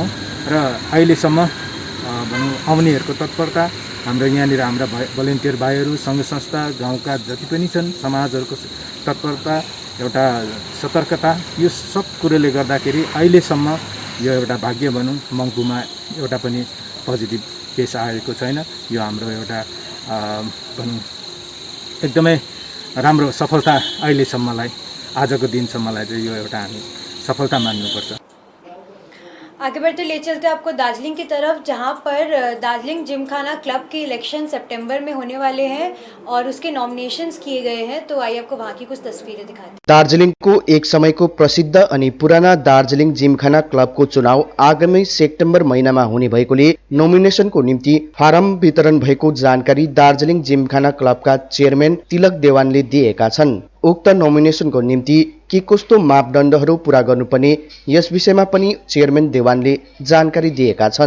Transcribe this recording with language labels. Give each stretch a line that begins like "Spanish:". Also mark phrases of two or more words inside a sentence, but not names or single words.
Nepali: र अहिलेसम्म भनौँ आउनेहरूको तत्परता, हाम्रो यहाँनिर हाम्रा भलिन्टियर भाइहरू, सङ्घ संस्था, गाउँका जति पनि छन् समाजहरूको तत्परता, एउटा सतर्कता, यो सब कुरोले गर्दाखेरि अहिलेसम्म यो एउटा भाग्य भनौँ मङ्पुमा एउटा पनि पोजिटिभ केस आएको छैन। यो हाम्रो एउटा भनौँ एकदमै राम्रो सफलता अहिलेसम्मलाई, आजको दिनसम्मलाई चाहिँ यो एउटा हामी सफलता मान्नुपर्छ।
Hindi: आगे बढ़ते ले चलते आपको दार्जिलिंग की तरफ, जहां पर दार्जिलिंग जिमखाना क्लब के इलेक्शन सितंबर में होने वाले हैं और उसके नॉमिनेशंस किए गए हैं। तो आइए आपको वहां की कुछ तस्वीरें दिखाते हैं।
Nepali: दार्जिलिङको एक समयको प्रसिद्ध अनि पुराना दार्जिलिङ जिमखाना क्लबको चुनाव आगामी सेप्टेम्बर महिनामा हुने भएकोले नोमिनेसनको निम्ति फारम वितरण भएको जानकारी दार्जिलिङ जिमखाना क्लबका चेयरम्यान तिलक देवानले दिएका छन्। उक्त नोमिनेसनको निम्ति के कस्तो मापदण्डहरू पूरा गर्नुपर्ने यस विषयमा पनि चेयरम्यान देवानले जानकारी दिएका छन्।